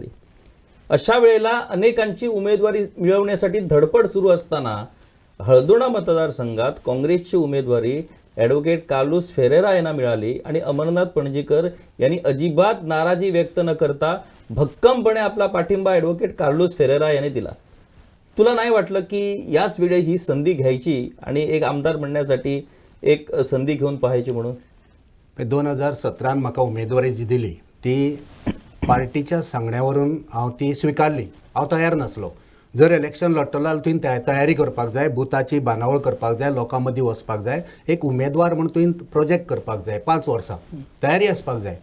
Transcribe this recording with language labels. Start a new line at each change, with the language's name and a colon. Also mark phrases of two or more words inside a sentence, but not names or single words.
Marathi: अशा वेळेला अनेकांची उमेदवारी मिळवण्यासाठी धडपड सुरू असताना हळदोणा मतदारसंघात काँग्रेसची उमेदवारी ॲडव्होकेट कार्लोस फेरेरा यांना मिळाली आणि अमरनाथ पणजीकर यांनी अजिबात नाराजी व्यक्त न करता भक्कमपणे आपला पाठिंबा ॲडव्होकेट कार्लोस फेरेरा यांनी दिला. तुला नाही वाटलं की याच वेळी ही संधी घ्यायची आणि एक आमदार म्हणण्यासाठी एक संधी घेऊन पाहायची म्हणून?
Konkani: 2017 म्हाका उमेदवारी जी दिली ती पार्टीच्या सांगण्यावरून हांव ती स्विकारली. हांव तयार नासलो. जर इलेक्शन लढतलो जाल्यार तुवें तयारी करपाक जाय, बुथाची बांदावळ करपाक जाय, लोकां मदीं वचपाक जाय, एक उमेदवार म्हूण तुवें प्रोजेक्ट करपाक जाय, 5 वर्सां तयारी आसपाक जाय.